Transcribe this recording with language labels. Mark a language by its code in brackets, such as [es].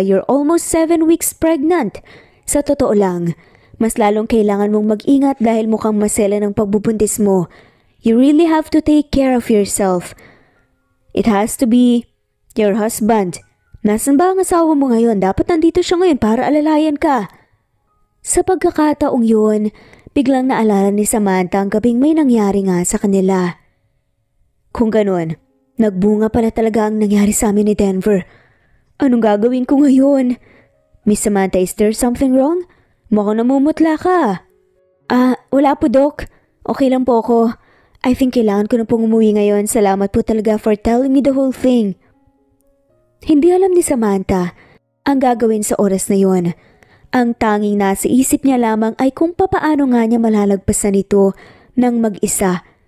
[en] You're almost 7 weeks pregnant. [tl] Sa totoo lang, mas lalong kailangan mong mag-ingat dahil mukhang masela ng pagbubuntis mo. [en] You really have to take care of yourself. It has to be your husband. [tl] Nasaan ba ang asawa mo ngayon? Dapat nandito siya ngayon para alalayan ka. Sa pagkakataong yun, biglang naalala ni Samantha ang gabing may nangyari nga sa kanila. Kung ganun, nagbunga pala talaga ang nangyari sa amin ni Denver. Anong gagawin ko ngayon? [en] Miss Samantha, is there something wrong? [tl] Mukhang namumutla ka. Wala po, Doc. Okay lang po ako. [en] I think [tl] kailangan ko na pong umuwi ngayon. Salamat po talaga [en] for telling me the whole thing. [tl] Hindi alam ni Samantha ang gagawin sa oras na yon. Ang tanging nasa isip niya lamang ay kung papaano nga niya malalagpasan ito ng mag-isa.